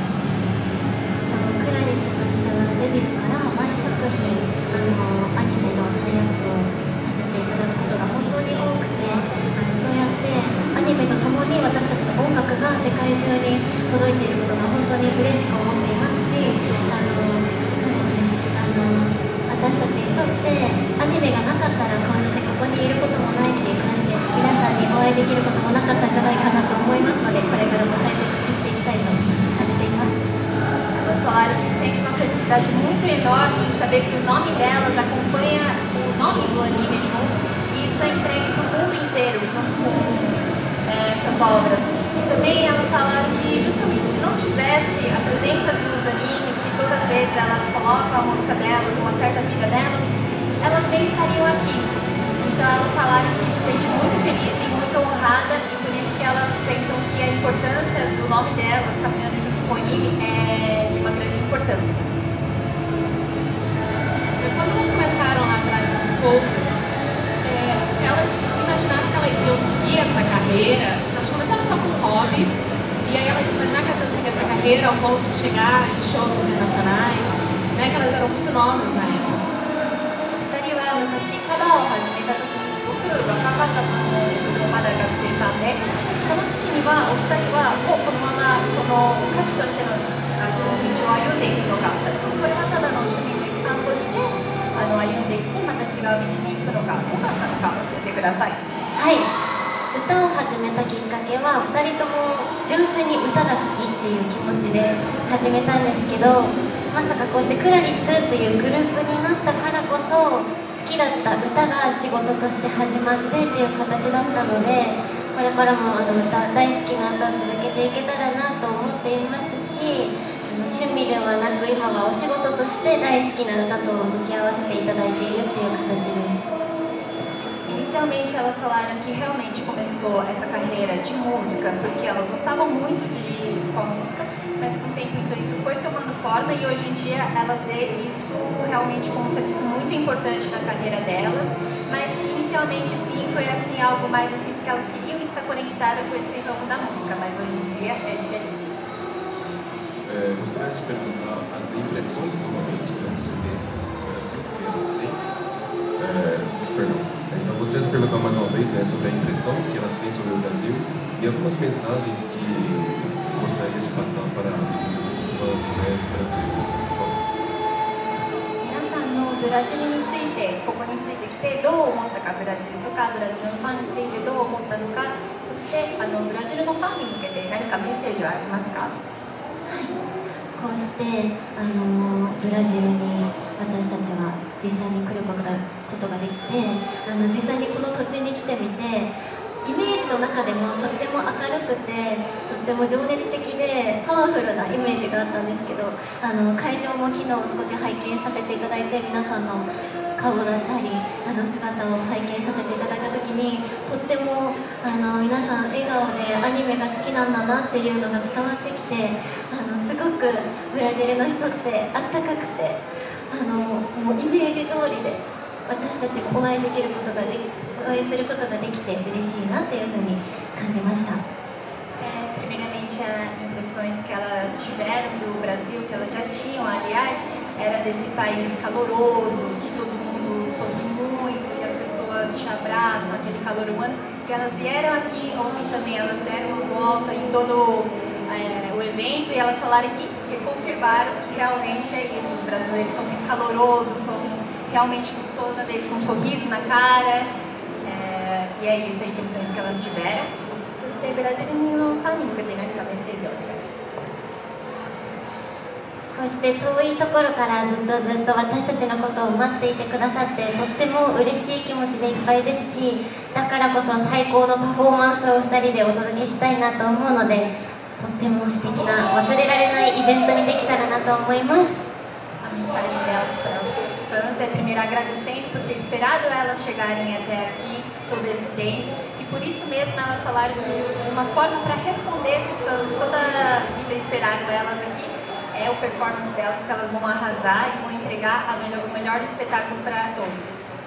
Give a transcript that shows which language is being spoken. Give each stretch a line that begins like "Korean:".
Japanese: クラリスとしてはデビューから毎作品アニメのタイアップをさせていただくことが本当に多くて、そうやってアニメとともに私たちの音楽が世界中に届いていることが本当に嬉しく思っていますし、そうですね、私たちにとってアニメがなかったらこうしてここにいることもないし、こうして皆さんにお会いできることもなかったんじゃないかなと思いますので、これからも大切にしていきたいと感じています。
Portuguese: Elas falaram que sente uma felicidade muito enorme em saber que o nome delas acompanha o nome do anime junto, e isso é entregue para o mundo inteiro junto com essas obras. E também elas falaram que justamente se não tivesse a presença dos animes, que todas as vezes elas colocam a música delas, uma certa amiga delas, elas nem estariam aqui. Então elas falaram que se sente muito feliz e muito honrada, e por isso que elas pensam que a importância do nome delas caminhando junto com o anime é de uma grande importância. Quando elas começaram lá atrás nos covers, elas imaginaram que elas iam seguir essa carreira. Elas começaram só com um hobby, e aí elas imaginaram que elas iam seguir essa carreira ao ponto de chegar em shows internacionais, né, que elas eram muito novas na época.
Japanese: 2人は昔カバーを始めた時にすごく若かったと思うけど、まだ学生さんで、その時にはお二人はもうこのままこの歌手としての道を歩んでいくのか、それともこれはただの趣味の一環として歩んでいってまた違う道に行くのか、どうだったのか教えてください。はい、歌を始めたきっかけは2人とも純粋に歌が好きっていう気持ちで始めたんですけど、まさかこうしてクラリスというグループになったからこそ好きだった歌が仕事として始まってっていう形だったので、これからも大好きな歌を続けていけたらなと思っていますし、趣趣味ではなく今はお仕事として大好きな歌と向き合わせていただいているっていう形です。
Portuguese: Inicialmente elas falaram que realmente começou essa carreira de música porque elas gostavam muito com a música, mas com o tempo então isso foi tomando forma e hoje em dia elas vê isso realmente como um serviço muito importante na carreira delas, mas inicialmente sim foi assim algo mais assim porque elas queriam estar conectadas com esse ramo da música, mas hoje em dia é diferente. Gostaria de perguntar as impressões novamente sobre o Brasil que elas têm. Perdão. Então gostaria de perguntar mais uma vez sobre a impressão que elas têm sobre o Brasil e algumas mensagens que gostaria de passar para os fãs brasileiros.
Japanese: 皆さんのブラジルについてここについてきてどう思ったか、ブラジルとかブラジルのファンについてどう思ったのか、そしてブラジルのファンに向けて何かメッセージはありますか？こうしてブラジルに私たちは実際に来ることができて、実際にこの土地に来てみてイメージの中でもとっても明るくてとっても情熱的でパワフルなイメージがあったんですけど、会場も昨日少し拝見させていただいて皆さんの顔だったり姿を拝見させていただいた時にとっても皆さん笑顔でアニメが好きなんだなっていうのが伝わってきてすごくブラジルの人ってあったかくてもうイメージ通りで私たちもお会いすることができて嬉しいなっていうふうに感じました。
Portuguese: Primeiramente, as impressões que elas tiveram do Brasil, que elas já tinham, aliás, era desse país caloroso, que todo mundo sorri muito e as pessoas te abraçam, aquele calor humano. E elas vieram aqui, ontem também elas deram uma volta em todo o evento e elas falaram que confirmaram que realmente é isso. Os brasileiros são muito calorosos, são realmente toda vez com um sorriso na cara. E é isso, a impressão que elas tiveram.
Japanese: そしてブラジルのファンに向けて何かメッセージをお願いします。こうして遠いところからずっと私たちのことを待っていてくださってとっても嬉しい気持ちでいっぱいですし、だからこそ最高のパフォーマンスを2人でお届けしたいなと思うのでとっても素敵な忘れられないイベントにできたらなと思います。
Portuguese: A mensagem delas para os fãs é primeiro agradecendo por ter esperado elas chegarem até aqui todo esse tempo e por isso mesmo elas falaram que de uma forma para responder esses fãs que toda a vida esperaram elas aqui é o performance delas que elas vão arrasar e vão entregar o melhor espetáculo para todos.